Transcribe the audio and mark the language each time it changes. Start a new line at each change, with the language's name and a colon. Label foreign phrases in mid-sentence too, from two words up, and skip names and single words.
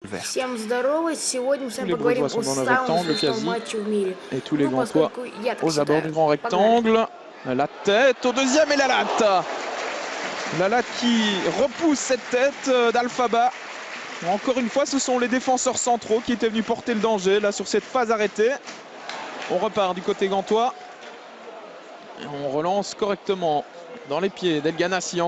French: vert.
Russian: Всем здорово! Сегодня мы с
French: Tous
Russian: вами
French: les
Russian: поговорим
French: Brugeois
Russian: о
French: sont dans le
Russian: самом
French: rectangle
Russian: смешном
French: quasi.
Russian: матче в мире.
French: Et tous les
Russian: Ну,
French: Gantois
Russian: поскольку я так
French: aux abords
Russian: считаю.
French: du grand
Russian: Погнали.
French: rectangle. La tête au deuxième et la latte. La latte qui repousse cette tête d'Alphaba. Encore une fois, ce sont les défenseurs centraux qui étaient venus porter le danger là sur cette phase arrêtée. On repart du côté gantois. Et on relance correctement dans les pieds d'El Ghanassi.